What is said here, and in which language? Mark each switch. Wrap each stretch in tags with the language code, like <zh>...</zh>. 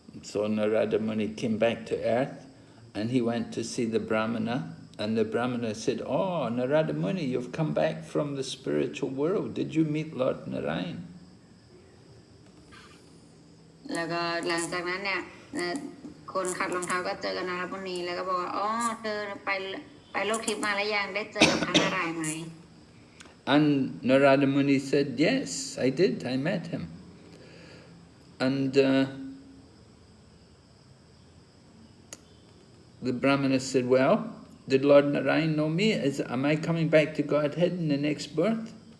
<en>So Narada Muni came back to earth and he went to see the Brahmana. And the Brahmana said, oh, Narada Muni, you've come back from the spiritual world. Did you meet Lord Narayan?</en> <th>แล้วก็หลังจากนั้นเนี่ยคนขัดรองเท้าก็เจอกับนารมุนีแล้วก็บอกว่าอ๋อเธอไปโลกทิพย์มาแล้วยังได้เจอกับพระนารายณ์ไหม</th> <en>And Narada Muni said, yes, I did, I met him. And the Brahmana said, well, did Lord Narayan know me? Am I coming back to Godhead in the next birth?</en>